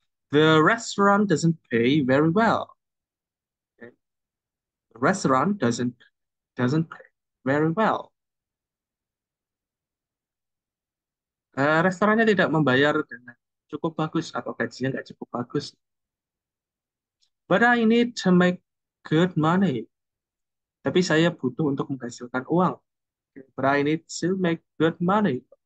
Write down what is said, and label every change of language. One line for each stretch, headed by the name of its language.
English: The restaurant doesn't pay very well. Okay. The restaurant doesn't pay very well.
Indonesian: Restorannya tidak membayar dengan cukup bagus atau gajinya nggak cukup bagus.
English: But I need to make good money.
Indonesian: Tapi saya butuh untuk menghasilkan uang.
English: Okay. But I need to make good money.